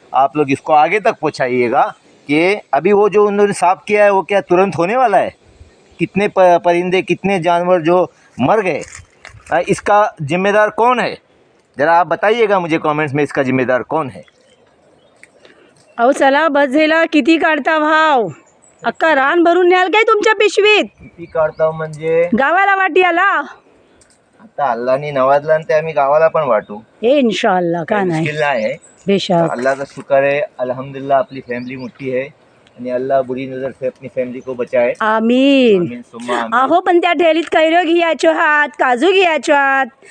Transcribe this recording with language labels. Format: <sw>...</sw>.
<hi>आप लोग इसको आगे तक पहुँचाइएगा कि अभी वो जो उन्होंने साफ़ किया है वो क्या तुरंत होने वाला है? कितने परिंदे, कितने जानवर जो मर गए, इसका ज़िम्मेदार कौन है? ज़रा आप बताइएगा मुझे कमेंट्स में, इसका ज़िम्मेदार कौन है?</hi> <mr>अहो चला, बस झाला, किती काढता भाव? अक्का रान भरून न्याल काय तुमच्या पिशवीत? किती काढता म्हणजे गावाला वाटी आला? आता अल्लाहने नवाजला ते आम्ही गावाला पण वाटू, ए इन्शाअल्लाह, का नाही, मुश्किल नाही आहे। बेशक।</mr> <hi>अल्लाह का शुक्र है, अल्हम्दुलिल्लाह अपनी फैमिली</hi> <mr>मोठी है आणि</mr> <hi>अल्लाह बुरी नज़र से अपनी फैमिली को बचाए।</hi> <ar>आमीन। आमीन सुम्मा आमीन।</ar> <mr>अहो पण त्या ठेलीत कैरो घ्यायचो हात, काजू घ्यायचो हात,</mr>